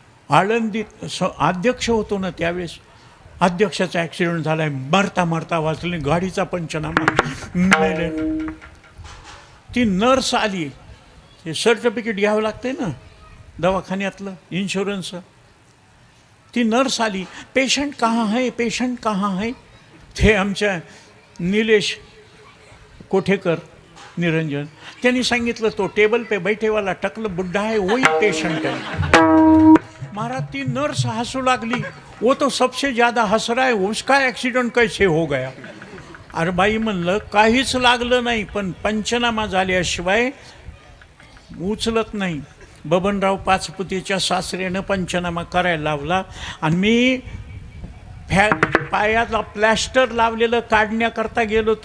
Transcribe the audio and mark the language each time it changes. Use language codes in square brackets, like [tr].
[mr] आळंदीत अध्यक्ष होतो ना त्यावेळेस, अध्यक्षाचा ॲक्सिडेंट झाला आहे. मरता मरता वाचले, गाडीचा पंचनामा. मेले. ती नर्स आली, ते सर्टिफिकेट घ्यावं लागते ना दवाखान्यातलं, इन्शुरन्सचं. ती नर्स आली, [hi] पेशंट कहाँ है, पेशंट कहाँ है? [mr] ते आमच्या निलेश कोठेकर निरंजन, त्यांनी सांगितलं [hi] तो टेबल पे बैठेवाला टकल बुड्ढा है वही पेशंट है. [mr] महाराज ती नर्स हंसू लागली. [hi] वो तो सबसे ज़्यादा हंस रहा है, उसका एक्सीडेंट कैसे हो गया? [mr] अरे बाई म्हणलं काहीच लागलं नाही, पण पंचनामा झाल्याशिवाय उचलत नाही. बबनराव पाचपुतेच्या सासऱ्यानं पंचनामा करायला लावला आणि मी पायाला प्लॅस्टर लावलेलं काढण्याकरता गेलो.